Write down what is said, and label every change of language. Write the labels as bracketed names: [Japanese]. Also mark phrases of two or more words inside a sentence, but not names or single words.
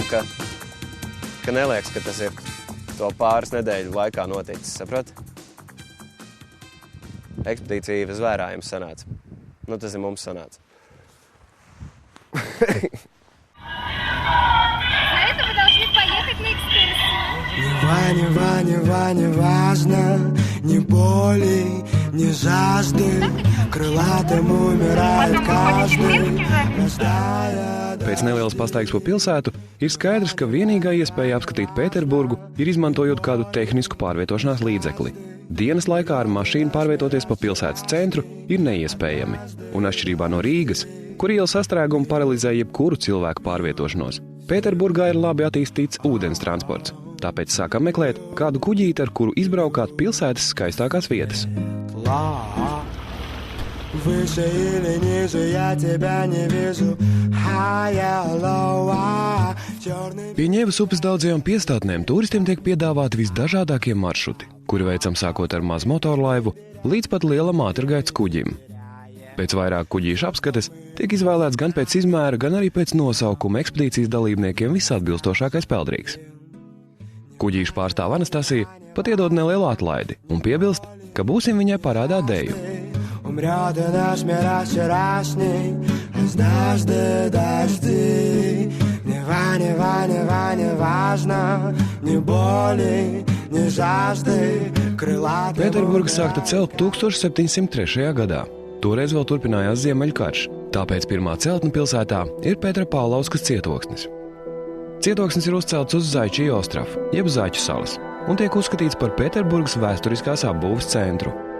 [Latvian] ka neliekas, ka tas ir to pāris nedēļu laikā noticis, saprat? Ekspedīcija zvērā jums sanāca. Nu, tas ir mums sanāca. [Russian] Не важно, ни боли, ни жажды, крылатым умирает каждый, рождая. [Latvian] Pēc nelielas pastaigas pa pilsētu ir skaidrs, ka vienīgā iespēja apskatīt Pēterburgu ir izmantojot kādu tehnisku pārvietošanās līdzekli. Dienas laikā ar mašīnu pārvietoties pa pilsētas centru ir neiespējami, un atšķirībā no Rīgas, kur iela sastrēgumi paralizē jebkuru cilvēku pārvietošanos, Pēterburgā ir labi attīstīts ūdens transports. Tāpēc sākam meklēt kādu kuģīti, ar kuru izbraukāt pilsētas skaistākās vietas. [Russian] Выше или ниже, я тебя не вижу. [Latvian] Pie Ņevas upes daudzajām piestātnēm turistiem tiek piedāvāti visdažādākie maršruti, kuri veicam sākot ar mazu motorlaivu līdz pat lielam ātrgaitas kuģim. Pēc vairāk kuģīšu apskates tiek izvēlēts gan pēc izmēra, gan arī pēc nosaukuma ekspedīcijas dalībniekiem visatbilstošākais peldrīgs. Kuģīšu pārstāve Anastasija pat iedod nelielu atlaidi un piebilst, ka būsim viņai parādā dēju. [Russian] Умрет и наш мир вчерашний, однажды дожди. Не важно, ни боли, ни жажды. [Latvian] Pēterburga sākta celt 1703. gadā. Toreiz vēl turpinājās Ziemeļkarš, tāpēc pirmā celtne pilsētā ir Petrapaulauskas cietoksnis. Cietoksnis ir uzcelts uz Zaičiju ostrafu, jeb Zaķu salas, un tiek uzskatīts par Pēterburgas vēsturiskās apbūves centru.